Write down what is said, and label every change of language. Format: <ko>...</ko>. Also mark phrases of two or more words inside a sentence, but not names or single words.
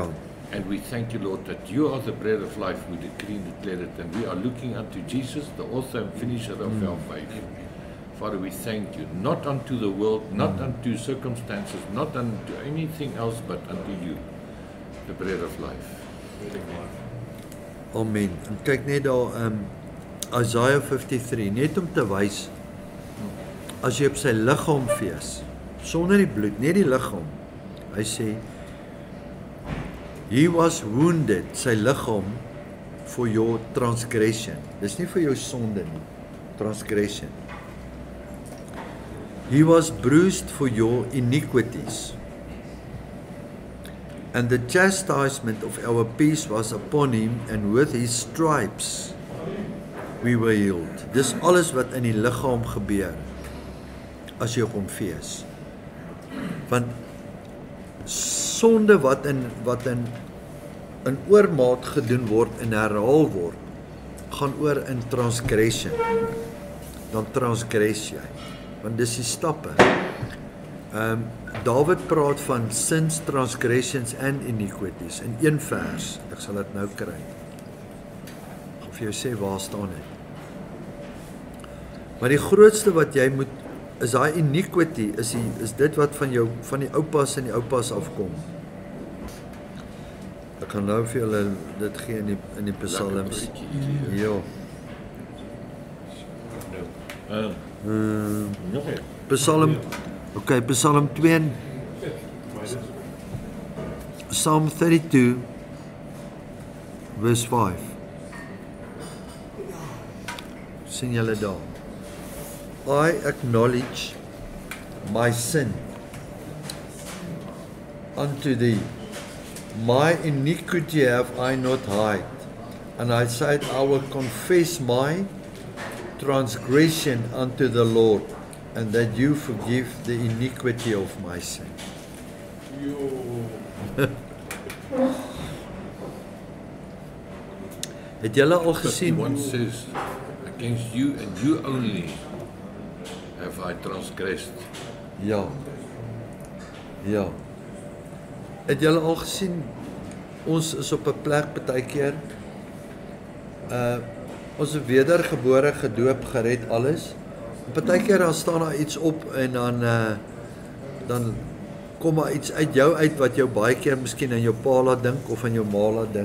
<en>And we thank you, Lord, that you are the bread of life. We decree and declare it. And we are looking unto Jesus, the author and finisher of our faith. Father, we thank you, not unto the world, not unto circumstances, not unto anything else, but unto you, the bread of life. amen.</en> <af>En kyk net daar, Isaiah 53, net om te wys, as jy op sy liggaam fees, sonder die bloed, net die liggaam, hy sê,</af> <en>he was wounded,</en> <af>sy liggaam,</af> <en>for your transgression,</en> <af>dis nie vir jou sonde nie,</af> <en>transgression, he was bruised for your iniquities, and the chastisement of our peace was upon him, and with his stripes we were healed.</en> <af>Dis alles wat in die liggaam gebeur, as jy op hom fees. Want sonde wat in oormaat gedoen word en herhaal word, gaan oor in transgression. dan transgress jy. Want dis die stappe. David praat van</af> <en>sins, transgressions and iniquities</en> <af>in een vers. Ek sal dit nou kry. Ek gaan vir jou sê waar staan dit. Maar die grootste wat jy moet is daai iniquity, is dit wat van die oupas en die oupas afkom. Ek gaan nou vir julle dit gee in die psalms. Ja. Psalm 2, Psalm 32 verse 5. Sien julle daar?</af> <en>I acknowledge my sin unto thee. My iniquity have I not hid. And I said, I will confess my transgression unto the Lord, and that you forgive the iniquity of my sin.</en> <af>Het julle al gesien?</af> <en>51 says, against you and you only have I transgressed.</en> <af>Ja. Ja. Het julle al gesien? Ons is op 'n plek partykeer. Ons is wedergebore, gedoop, gered, alles. Partykeer dan staan daar iets op en dan kom maar iets uit jou uit wat jou baie keer miskien aan jou pa laat dink of aan jou ma laat dink.</af>